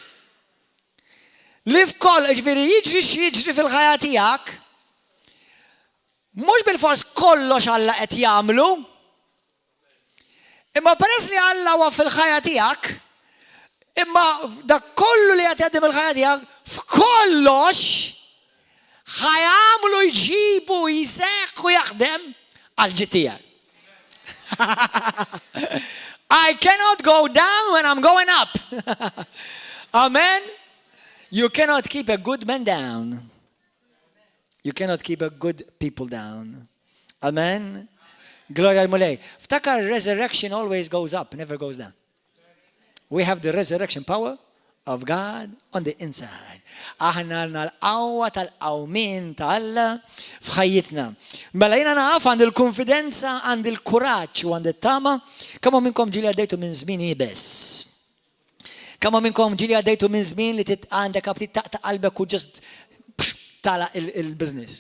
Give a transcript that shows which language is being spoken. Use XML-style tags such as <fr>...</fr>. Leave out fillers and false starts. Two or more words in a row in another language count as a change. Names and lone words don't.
<mt>Li f'kollox, jiġifieri jiġri x'jiġri fil-ħajja tiegħek, mhux bil-fors kollox Alla qed jagħmlu, imma peress li Alla huwa fil-ħajja tiegħek, imma dak kollu li qed jgħaddim il-ħajja tiegħek f'kollox ħajamlu jġibu jiseħħu jaħdem għal-ġid tiegħek.</mt> <en>I cannot go down when I'm going up. Amen. You cannot keep a good man down. You cannot keep a good people down.</en> <mt>Amen. Gloria al-Mulej.</mt> <en>Ftakar resurrection always goes up, never goes down. We have the resurrection power of God on the inside.</en> <mt>Aħna l-qawwa tal-qawmin ta' Alla f'ħajjitna. Mela jiena naf għand il-konfidenza, għand il-kuraġġ u għand it-tama. Kemm minnkom ġieli għaddejtu minn żmien ibes. Kemm minnkom ġieli għaddejtu minn żmien li għandek ftit taqta' qalbek u ġust tala il-business.</mt>